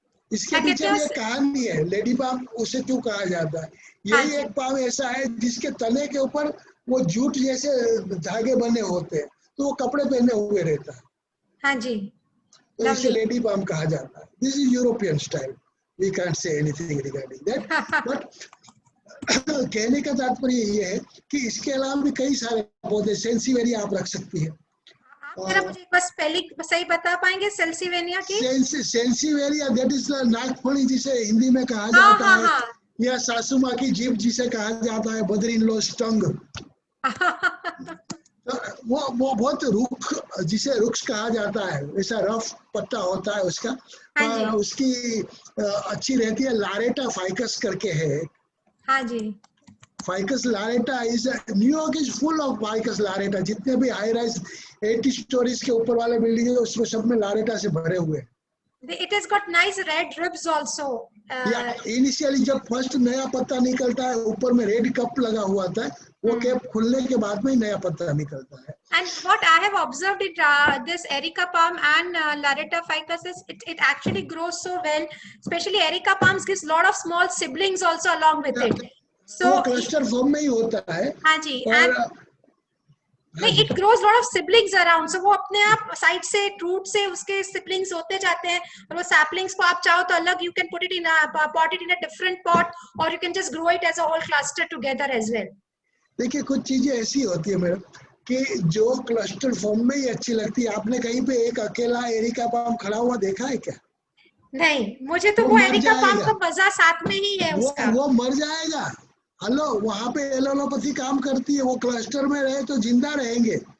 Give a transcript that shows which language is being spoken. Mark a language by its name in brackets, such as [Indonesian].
[Hindi] इसके पीछे ये कहानी है, लेडी पाम उसे क्यों कहा जाता है. यही एक पाम ऐसा है जिसके तने के ऊपर वो जूट जैसे धागे बने होते हैं, तो वो कपड़े पहने हुए रहता है. हाँ जी, तो इसे लेडी पाम कहा जाता है. [English] This is European style. We can't say anything regarding that. [Hindi] But कहने का तात्पर्य ये है कि इसके अलावा भी कई सारे पौधे, सेंसिवेरिया आप रख सकती है. आप मुझे बस स्पेलिंग सही बता पाएंगे सेंसिवेरिया की? सेंसिवेरिया दैट इज नागफनी जिसे हिंदी में कहा जाता है, या सासू माँ की जीभ जिसे कहा जाता है, [English] Mother in law tongue. [Hindi] वो बहुत रुख, जिसे रुक्ष कहा जाता है, वैसा रफ पत्ता होता है उसका. उसकी अच्छी रहती है. लारेटा फाइकस करके है. हाँ जी. [English] Ficus lyrata is, New York is full of ficus lyrata. [Hindi] जितने भी हाई राइज 80 स्टोरीज के ऊपर वाले बिल्डिंग है, उसमें सब में लारेटा से भरे हुए. [English] It has got nice red ribs also. [Hindi] Initially जब फर्स्ट नया पत्ता निकलता है, ऊपर में रेड कप लगा हुआ था, वो कैप खुलने के बाद में ही नया पत्ता निकलता है. [English] And what I have observed in this Erica palm and Laretta ficus is it actually grows so well. Especially Erica palms gives lot of small siblings also along with it. So [Hindi] वो cluster form में ही होता है. हाँ जी. [English] नहीं, it grows lot of siblings around. So [Hindi] वो अपने आप side से रूट से उसके siblings होते जाते हैं, और वो saplings को आप चाहो तो अलग [English] you can put it in a different pot, or you can just grow it as a whole cluster together as well. [Hindi] देखिए कुछ चीजें ऐसी होती है मैडम कि जो क्लस्टर फॉर्म में ही अच्छी लगती है. आपने कहीं पे एक अकेला एरिका पाम खड़ा हुआ देखा है क्या? नहीं, मुझे तो वो एरिका पाम का मजा साथ में ही है उसका. वो मर जाएगा. हेलो, वहाँ पे एलोपैथी काम करती है. वो क्लस्टर में रहे तो जिंदा रहेंगे